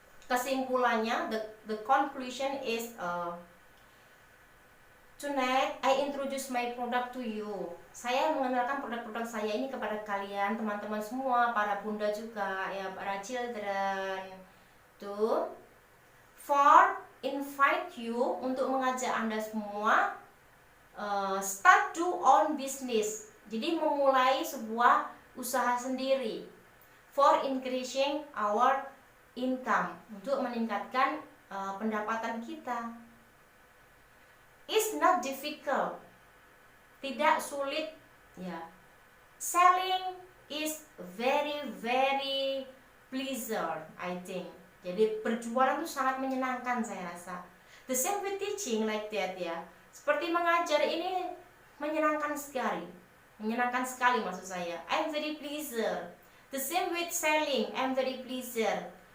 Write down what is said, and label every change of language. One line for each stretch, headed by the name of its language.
Indonesian: Kesimpulannya,
English: the conclusion is tonight I introduce my product to you.
Indonesian: Saya mengenalkan produk-produk saya ini kepada kalian, teman-teman semua, para bunda juga ya, para children. Tuh,
English: for invite you,
Indonesian: untuk mengajak Anda semua
English: start to own business.
Indonesian: Jadi memulai sebuah usaha sendiri,
English: for increasing our income,
Indonesian: untuk meningkatkan pendapatan kita.
English: It's not difficult,
Indonesian: tidak sulit ya.
English: Selling is very very pleasure, I think.
Indonesian: Jadi berjualan itu sangat menyenangkan, saya rasa.
English: The same with teaching like that
Indonesian: ya. Seperti mengajar ini menyenangkan sekali. Menyenangkan sekali maksud saya.
English: I'm very pleasure. The same with selling, I'm very pleasure.